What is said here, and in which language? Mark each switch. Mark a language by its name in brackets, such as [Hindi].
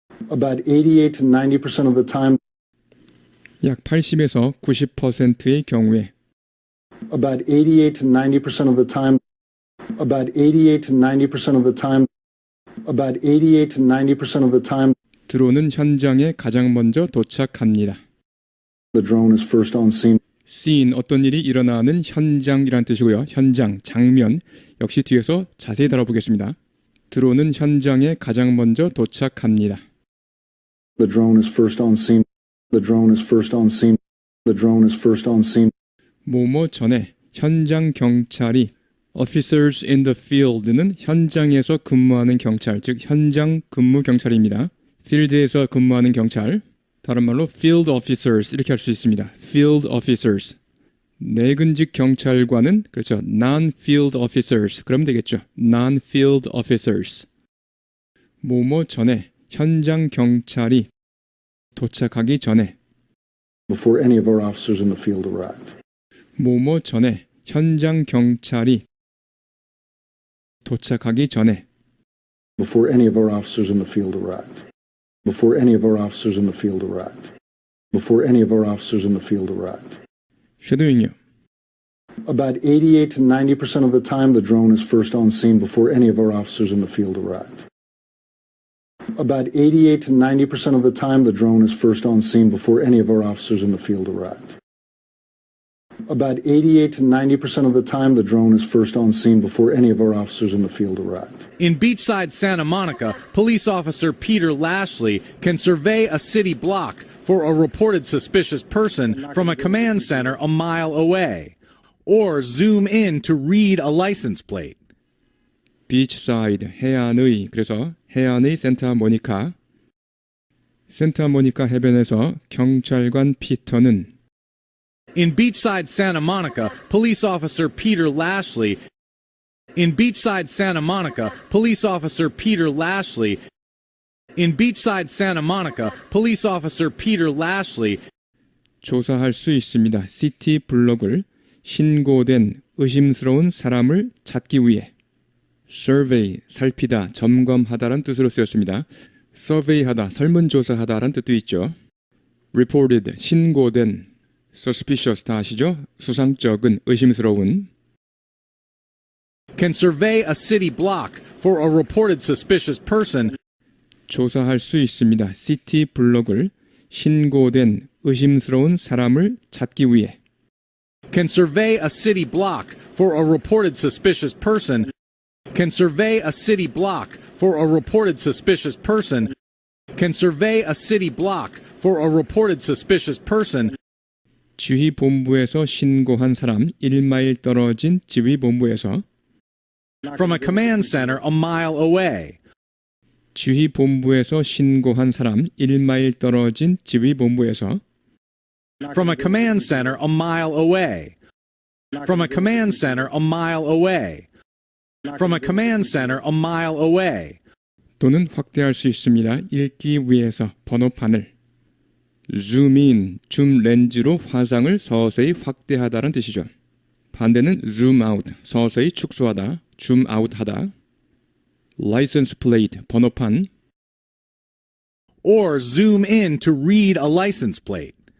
[English] About 88 to 90% of the time, [Korean] 약 80에서 90%의 경우에 [English] about 88 to 90% of the time, about 88 to 90% of the time, about 88 to 90% of the time, [Korean] 드론은 현장에 가장 먼저 도착합니다. [English] the drone is first on scene. [Korean] scene, 어떤 일이 일어나는 현장이란 뜻이고요. 현장, 장면, 역시 뒤에서 자세히 다뤄보겠습니다. 드론은 현장에 가장 먼저 도착합니다. [English] The drone is first on scene. The drone is first on scene. The drone is first on scene. [Korean] 뭐뭐 전에 현장 경찰이 [English] officers in the field [Korean] 는 현장에서 근무하는 경찰, 즉 현장 근무 경찰입니다. field에서 근무하는 경찰, 다른 말로 [English] field officers [Korean] 이렇게 할 수 있습니다. [English] field officers. [Korean] 내근직 경찰관은 그렇죠. [English] non-field officers [Korean] 그러면 되겠죠. [English] non-field officers. [Korean] 뭐뭐 전에 현장 경찰이 도착하기 전에 [English] Before any of our officers in the field arrive. [Korean] 뭐뭐 전에 현장 경찰이 도착하기 전에 [English] Before any of our officers in the field arrive. Before any of our officers in the field arrive. before any of our officers in the field arrive. [Korean] 쉐도잉이요. [English] About 88 to 90% of the time, the drone is first on scene before any of our officers in the field arrive. About 88 to 90% of the time, the drone is first on scene before any of our officers in the field arrive. About 88 to 90% of the time, the drone is first on scene before any of our officers in the field arrive. In beachside Santa Monica, police officer Peter Lashley can survey a city block for a reported suspicious person from a command center a mile away, or zoom in to read a license plate. [Korean] 비치사이드, 해안의, 그래서 해안의 센타모니카 해변에서 경찰관 피터는 [English] In beachside Santa Monica, police officer Peter Lashley In beachside Santa Monica, police officer Peter Lashley In beachside Santa Monica, police officer Peter Lashley [Korean] 조사할 수 있습니다. 시티 블록을 신고된 의심스러운 사람을 찾기 위해 survey, 살피다, 점검하다란 뜻으로 쓰였습니다. survey하다, 설문조사하다란 뜻도 있죠. reported, 신고된, suspicious 다 아시죠? 수상쩍은, 의심스러운. [English] can survey a city block for a reported suspicious person [Korean] 조사할 수 있습니다. 시티 블록을 신고된 의심스러운 사람을 찾기 위해 [English] can survey a city block for a reported suspicious person can survey a city block for a reported suspicious person can survey a city block for a reported suspicious person [Korean] 지휘본부에서 신고한 사람 1마일 떨어진 지휘본부에서 [English] from a command center a mile away [Korean] 지휘본부에서 신고한 사람 1마일 떨어진 지휘본부에서 [English] from a command center a mile away from a command center a mile away from a command center a mile away [Korean] 또는 확대할 수 있습니다. 읽기 위해서 번호판을 zoom-in, 줌 렌즈로 화상을 서서히 확대하다는 뜻이죠. 반대는 zoom-out, 서서히 축소하다, zoom-out하다. license plate, 번호판 [English] or zoom in to read a license plate